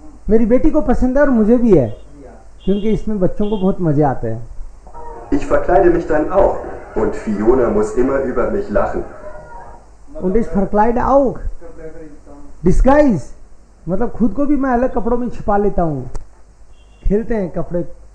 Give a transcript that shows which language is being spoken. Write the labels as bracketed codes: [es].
[hi] मेरी बेटी को पसंद है और मुझे भी है, क्योंकि इसमें बच्चों को बहुत मजे आते हैं. [de] Ich verkleide mich dann auch und Fiona muss immer über mich lachen. Und ich verkleide auch. Disguise. [hi] मतलब खुद को भी मैं अलग कपड़ों में छिपा लेता हूँ, खेलते हैं कपड़े।